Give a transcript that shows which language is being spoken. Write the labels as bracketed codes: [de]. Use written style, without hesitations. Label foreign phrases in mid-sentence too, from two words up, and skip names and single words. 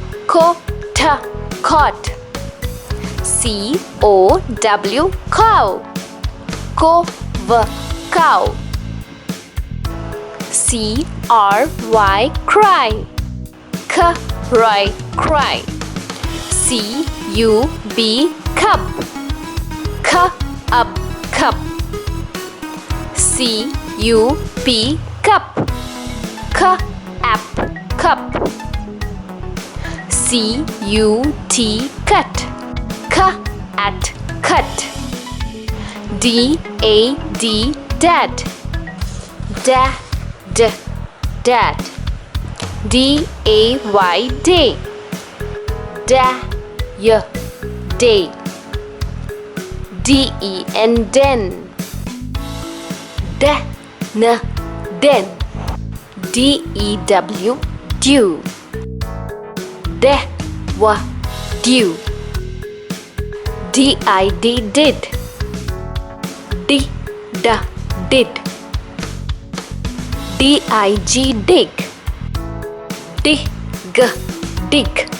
[en] Cot. C-O-W, cow. Cow. C-R-Y, cry. Cry. C-U-B, cub. Cup. C-U-P, cup. Cup. C-U-T, cut. Cut. D-A-D, dad. Dad. D-A-Y, day. Day. D-E-N, den. Den. D-E-W, dew. Dew. D-I-D, did. Did. D-I-G, dig. Dig.